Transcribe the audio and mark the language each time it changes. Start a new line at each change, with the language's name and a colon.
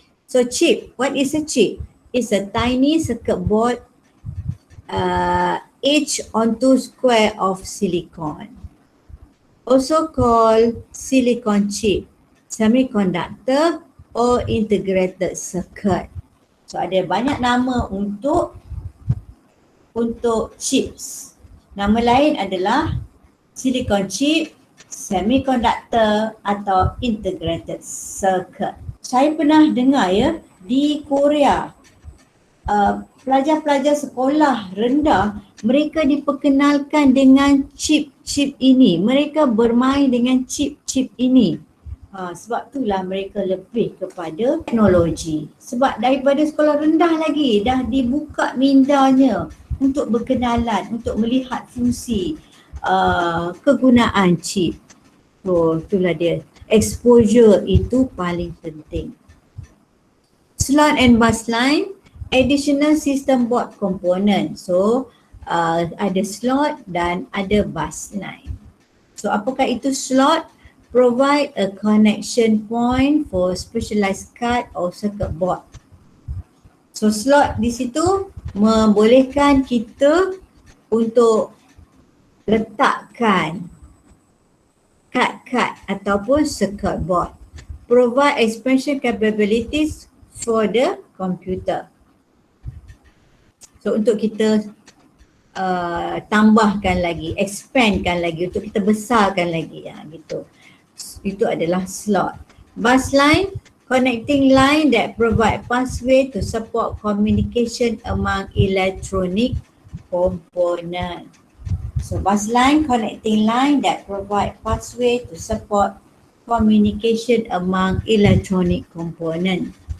English: So chip, what is a chip? It's a tiny circuit board etched onto square of silicon. Also called silicon chip, semiconductor or integrated circuit.
Malay: So ada banyak nama untuk chips. Nama lain adalah silicon chip, semiconductor atau integrated circuit. Saya pernah dengar ya, di Korea pelajar-pelajar sekolah rendah mereka diperkenalkan dengan chip-chip ini. Mereka bermain dengan chip-chip ini. Sebab itulah mereka lebih kepada teknologi. Sebab daripada sekolah rendah lagi dah dibuka mindanya untuk berkenalan, untuk melihat fungsi kegunaan chip. So itulah dia. Exposure itu paling penting.
English: Slot and bus line, additional system board component.
Malay: So ada slot dan ada bus line. So apakah itu slot?
English: Provide a connection point for specialized card or circuit board.
Malay: So slot di situ membolehkan kita untuk letakkan kad-kad ataupun circuit board.
English: Provide expansion capabilities for the computer.
Malay: So untuk kita tambahkan lagi, expandkan lagi, untuk kita besarkan lagi, gitu. Itu adalah slot.
English: Bus line, connecting line that provide pathway to support communication among electronic component. So bus line, connecting line that provide pathway to support communication among electronic component.